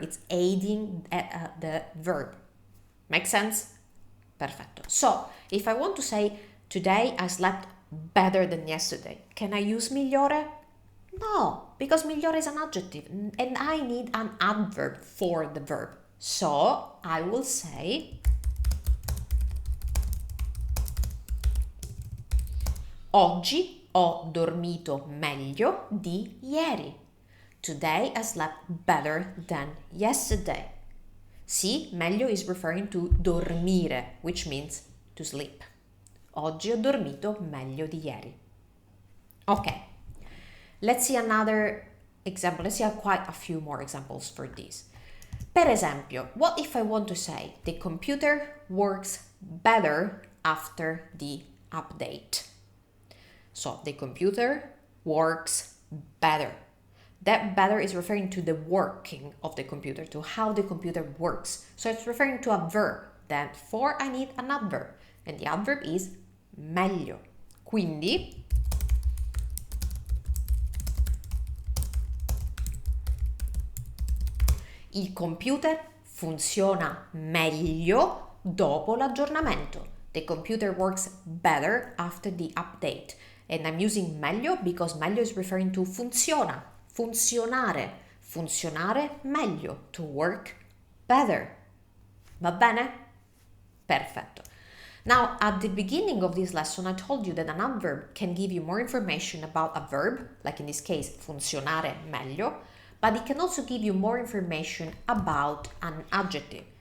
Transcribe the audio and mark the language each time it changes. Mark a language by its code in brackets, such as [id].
[en] It's aiding the verb. Make sense? [it] Perfetto. [en] So, if I want to say, today I slept better than yesterday, can I use migliore? No, because migliore is an adjective and I need an adverb for the verb. [it] So, I will say, oggi ho dormito meglio di ieri. [en] Today I slept better than yesterday. See, meglio is referring to dormire, which means to sleep. [it] Oggi ho dormito meglio di ieri. [en] Okay, let's see another example. Let's see quite a few more examples for this. [it] Per esempio, [en] what if I want to say the computer works better after the update? So the computer works better. That better is referring to the working of the computer, to how the computer works. So it's referring to a verb. Therefore, I need an adverb. And the adverb is meglio. [it] Quindi, Il computer funziona meglio dopo l'aggiornamento. [en] The computer works better after the update. And I'm using meglio because meglio is referring to funziona, funzionare, funzionare meglio, to work better. [it] Va bene? Perfetto. [en] Now, at the beginning of this lesson, I told you that an adverb can give you more information about a verb, like in this case, funzionare meglio, but it can also give you more information about an adjective.